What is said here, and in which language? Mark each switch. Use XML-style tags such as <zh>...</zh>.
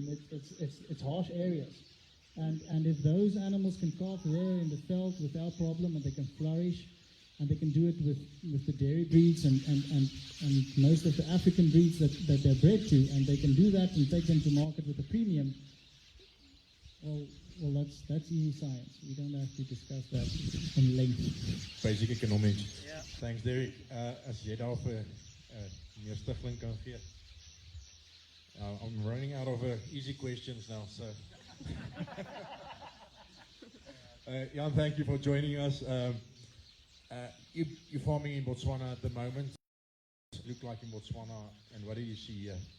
<en>It's harsh areas. And if those animals can calve there in the veld without problem, and they can flourish, and they can do it with the dairy breeds and most of the African breeds that they're bred to, and they can do that and take them to market with a premium, well, that's easy science. We don't have to discuss that in length. Basic economics. Yeah. Thanks, Derek.</en> <af>As jy daar vir meneer Stigling kan gee.</af> <en>I'm running out of easy questions now, so. Jan, thank you for joining us. You're farming in Botswana at the moment. Look like in Botswana, and what do you see here?</en>